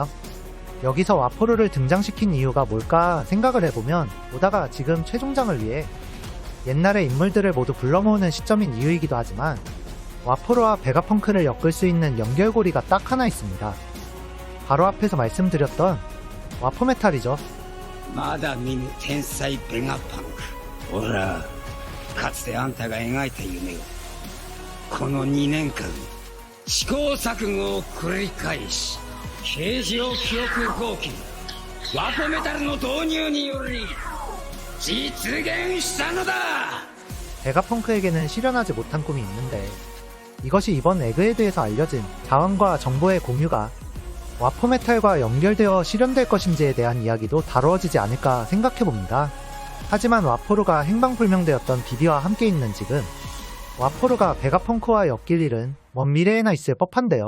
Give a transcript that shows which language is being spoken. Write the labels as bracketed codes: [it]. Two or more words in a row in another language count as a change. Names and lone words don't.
[ko] 여기서 와포르를 등장시킨 이유가 뭘까 생각을 해보면 오다가 지금 최종장을 위해 옛날의 인물들을 모두 불러 모으는 시점인 이유이기도 하지만 와포르와 베가펑크를 엮을 수 있는 연결고리가 딱 하나 있습니다. 바로 앞에서 말씀드렸던 와포메탈이죠. [ja] まだ見ぬ天才ベガパンク。ほら、かつてあんたが描いた夢をこの2年間試行錯誤を繰り返し形状記憶合金ワポメタルの導入により実現したのだ。 [ko] 베가펑크에게는 실현하지 못한 꿈이 있는데 이것이 이번 에그헤드에서 알려진 자원과 정보의 공유가 와포메탈과 연결되어 실현될 것인지에 대한 이야기도 다루어지지 않을까 생각해봅니다. 하지만 와포르가 행방불명되었던 비비와 함께 있는 지금 와포르가 베가펑크와 엮일 일은 먼 미래에나 있을 법한데요.